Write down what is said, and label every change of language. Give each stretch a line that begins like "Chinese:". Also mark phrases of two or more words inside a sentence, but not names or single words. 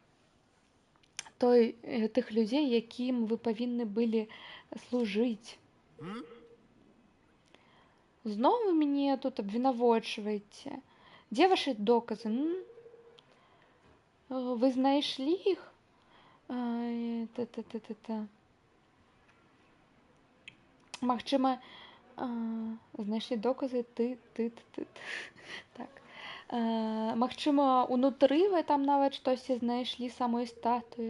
Ukrainian: Тих людей, яким ви повинні були служити. Знову ви мене тут обвинувачуєте. Де ваші докази? Ви знайшли їх?
Belarusian: Магчыма, знайшлі доказы так. Магчыма, унутры вы там нават штосьці знайшлі самой статуі.